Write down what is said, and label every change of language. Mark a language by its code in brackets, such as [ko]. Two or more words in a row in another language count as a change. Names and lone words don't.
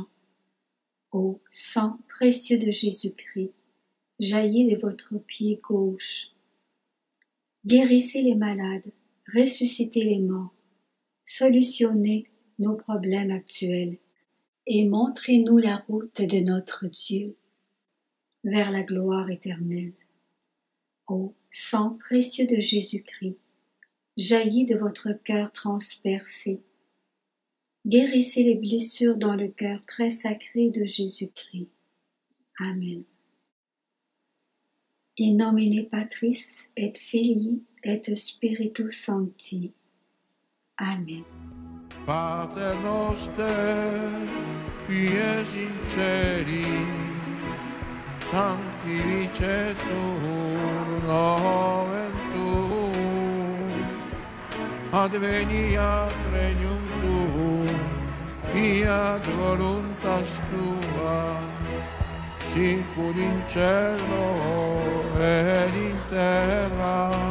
[fr] Ô sang précieux de Jésus-Christ, jailli de votre pied gauche, guérissez les malades, ressuscitez les morts, solutionnez nos problèmes actuels et montrez-nous la route de notre Dieu vers la gloire éternelle. Ô sang précieux de Jésus-Christ, jailli de votre cœur transpercé, guérissez les blessures dans le cœur très sacré de Jésus-Christ. Amen. [la] In nomine Patris et Filii et Spiritus Sancti. Amen. Pater noster, qui es in celis, sanctificetur nomen tuum, adveniat regnum tuum, fiat voluntas tua, sicur in cielo et in terra.